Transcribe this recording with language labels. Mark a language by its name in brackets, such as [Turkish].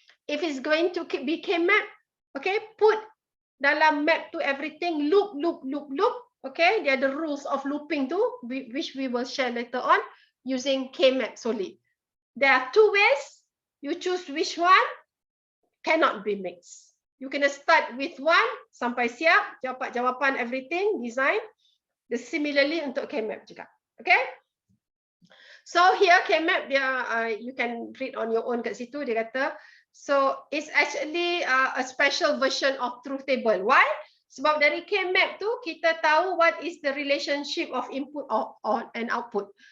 [English] If it's going to be K-map, okay, put [Malay] dalam [English] map to everything, loop. Okay, there are the rules of looping too, which we will share later on using K-map solely. There are two ways. You choose which one, cannot be mixed. You can start with one, [Malay] sampai siap, dapat jawapan [English] everything, design. [Malay] Similarly untuk K-map juga. [English] Okay? So here K-map, you can read on your own [Malay] kat situ, dia kata, [English] so it's actually a special version of truth table. Why? [Malay] Sebab dari K-map tu kita tahu [English] what is the relationship of input and output.